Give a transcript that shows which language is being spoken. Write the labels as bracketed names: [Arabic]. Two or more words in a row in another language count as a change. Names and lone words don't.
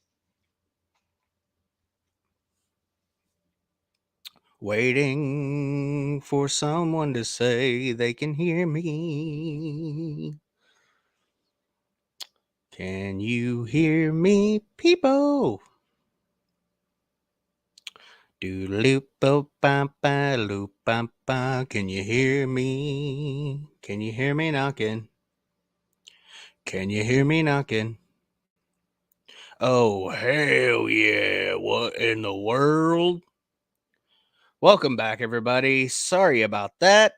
[English] Waiting for someone to say they can hear me. Can you hear me, people? Do-loop-bo-ba-ba-loop-ba-ba. Can you hear me? Can you hear me knocking? Can you hear me knocking? Oh, hell yeah. What in the world? Welcome back, everybody. Sorry about that.